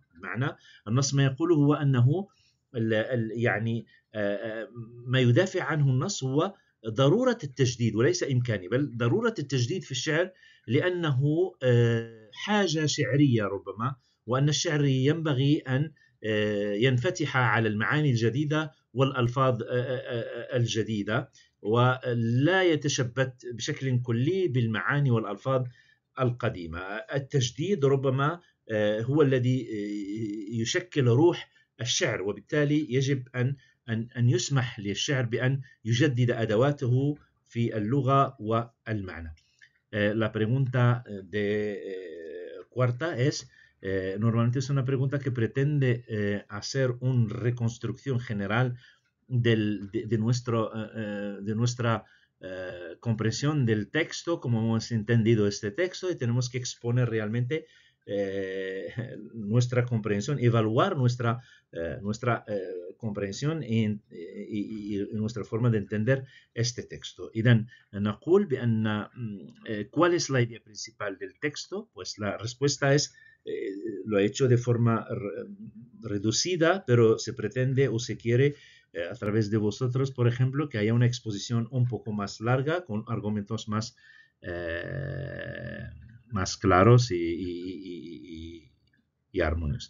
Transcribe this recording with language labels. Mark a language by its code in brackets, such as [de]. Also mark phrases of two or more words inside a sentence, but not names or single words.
[ar] بمعنى النص ما يقوله هو أنه يعني ما يدافع عنه النص هو ضرورة التجديد وليس إمكاني، بل ضرورة التجديد في الشعر، لأنه حاجة شعرية ربما، وأن الشعر ينبغي أن ينفتح على المعاني الجديدة والألفاظ الجديدة، ولا يتشبت بشكل كلي بالمعاني والألفاظ القديمة. التجديد ربما هو الذي يشكل روح الشعر، وبالتالي يجب أن يسمح للشعر بأن يجدد أدواته في اللغة والمعنى. [es] La pregunta de cuarta es, normalmente es una pregunta que pretende hacer una reconstrucción general de nuestra comprensión del texto, como hemos entendido este texto, y tenemos que exponer realmente nuestra comprensión, evaluar nuestra comprensión y nuestra forma de entender este texto. [ar] إذن نقول بأن [es] ¿cuál es la idea principal del texto? Pues la respuesta es, lo he hecho de forma reducida, pero se pretende o se quiere a través de vosotros, por ejemplo, que haya una exposición un poco más larga, con argumentos más claros y armoniosos.